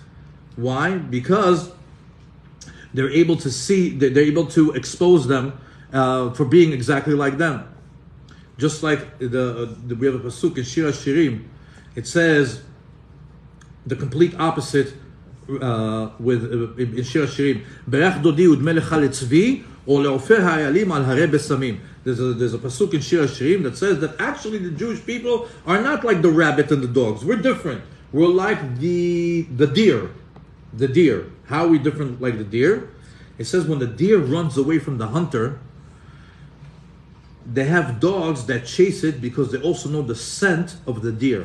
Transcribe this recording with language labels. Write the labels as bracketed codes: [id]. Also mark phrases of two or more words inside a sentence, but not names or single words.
[en] Why? Because they're able to see, they're able to expose them for being exactly like them. Just like we have a pasuk in Shir HaShirim. It says the complete opposite with in Shir HaShirim. [he] ברח דודי ודמה לך לצבי או לעפר האילים על הרי בשמים. [en] There's a pasuk in Shir Hashirim that says that actually the Jewish people are not like the rabbit and the dogs. We're different. We're like the deer. The deer. How are we different like the deer? It says when the deer runs away from the hunter, they have dogs that chase it because they also know the scent of the deer.